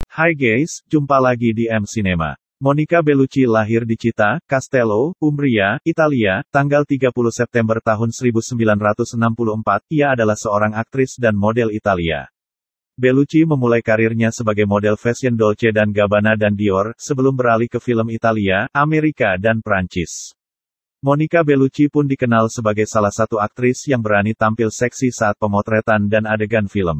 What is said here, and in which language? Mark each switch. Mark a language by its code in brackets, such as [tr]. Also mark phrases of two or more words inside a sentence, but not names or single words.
[id] Hai guys, jumpa lagi di M Cinema. Monica Bellucci lahir di Città, Castello, Umbria, Italia, tanggal 30 September tahun 1964. Ia adalah seorang aktris dan model Italia. Bellucci memulai karirnya sebagai model fashion Dolce & Gabbana dan Dior, sebelum beralih ke film Italia, Amerika dan Prancis. Monica Bellucci pun dikenal sebagai salah satu aktris yang berani tampil seksi saat pemotretan dan adegan film.